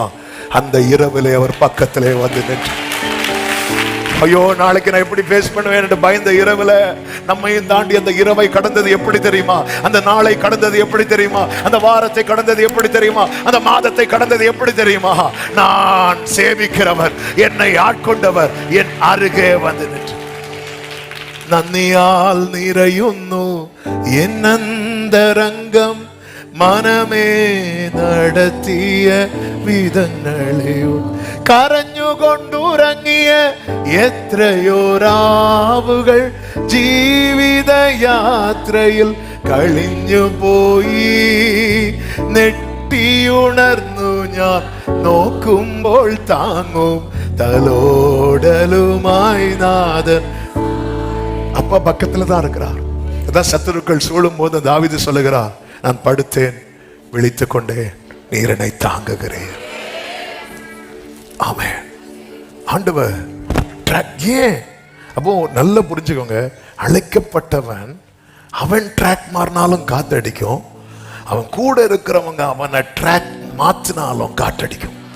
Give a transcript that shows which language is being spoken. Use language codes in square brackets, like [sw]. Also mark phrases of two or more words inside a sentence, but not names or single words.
[ta] அந்த இரவிலே அவர் பக்கத்திலே வந்து நின்று, ஐயோ நாளைக்கு நான் எப்படி ஃபேஸ் பண்ணுவேன் என்று பயந்த இரவுல நம்மையும் தாண்டி அந்த இரவை கடந்தது எப்படி தெரியுமா? அந்த நாளை கடந்தது எப்படி தெரியுமா? அந்த வாரத்தை கடந்தது எப்படி தெரியுமா? அந்த மாதத்தை கடந்தது எப்படி தெரியுமா? நான் சேவிக்கிறவர், என்னை ஆட்கொண்டவர் என் அருகே வந்து நின்று [ml] നന്ദിയാൽ നിറയുന്നു എന്നന്തരംഗം മനമേ നടത്തിയ വിധങ്ങളെ കരഞ്ഞുകൊണ്ടുറങ്ങിയ എത്രയോ രാവുകൾ ജീവിതയാത്രയിൽ കഴിഞ്ഞുപോയി. നെട്ടിയുണർന്നു ഞാൻ നോക്കുമ്പോൾ താങ്ങും തലോടലുമായി നാഥൻ [ta] அப்பா பக்கத்துல தான் இருக்கிறார். அதான் சத்துருக்கள் சூழும் போது தாவீது சொல்லுகிறார், நான் படுத்தேன் விழித்துக் கொண்டேன், நீர் என்னை தாங்குகிறேன். ஆமென். ஆண்டவர் ஏன் அப்போ நல்லா புரிஞ்சுக்கோங்க, அழைக்கப்பட்டவன் அவன் ட்ராக் மாறினாலும் காத்தடிக்கும், அவன் கூட இருக்கிறவங்க அவனை ட்ராக் மாத்தினாலும் காத்தடிக்கும்.